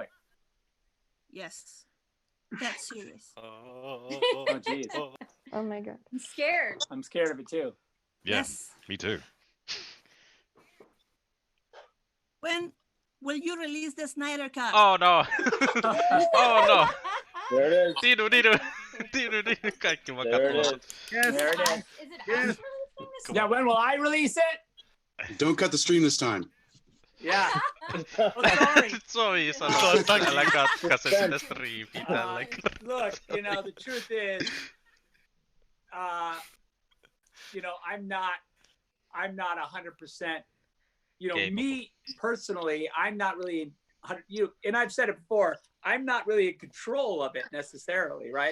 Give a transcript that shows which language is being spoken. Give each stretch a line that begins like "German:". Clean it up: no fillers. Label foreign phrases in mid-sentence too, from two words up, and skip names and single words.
English: Yes. That's serious. Oh, geez. Oh my god. I'm scared. I'm scared of it too. Yeah. Yes. Me too. When will you release the Snyder Cut? Oh no! Oh no! There it is.
Finnish: Tiinu, kaikki vaan
English: There it
Finnish: katsoo.
English: is. Yes. There it is. Is it us releasing this? Yeah, when will I release it? Don't cut the stream this time. Yeah. Oh, sorry.
Finnish: Soi sanoa, älä katkaise sitä striimiä tällä
English: Look, the truth is, I'm not 100%. Capable. Me personally, I'm not really. And I've said it before. I'm not really in control of it necessarily, right?